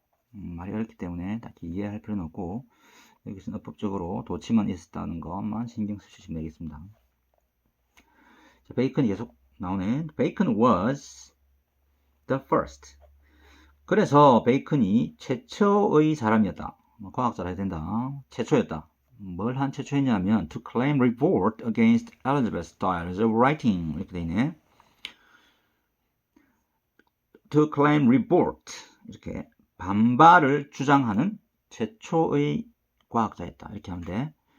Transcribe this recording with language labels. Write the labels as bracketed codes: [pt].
[ko] 말이 어렵기 때문에 딱히 이해할 필요는 없고, 여기서는 어법적으로 도치만 있었다는 것만 신경 쓰시면 되겠습니다. 자, 베이컨이 계속 나오네. [en] Bacon was the first. [ko] 그래서 베이컨이 최초의 사람이었다. 과학자라 해야 된다. 최초였다. 뭘 한 최초였냐면 [en] to claim revolt against Elizabeth's styles of writing, [ko] 이렇게 돼 있네. [en] to claim revolt, [ko] 이렇게 반발을 주장하는 최초의 과학자였다, 이렇게 하면 돼.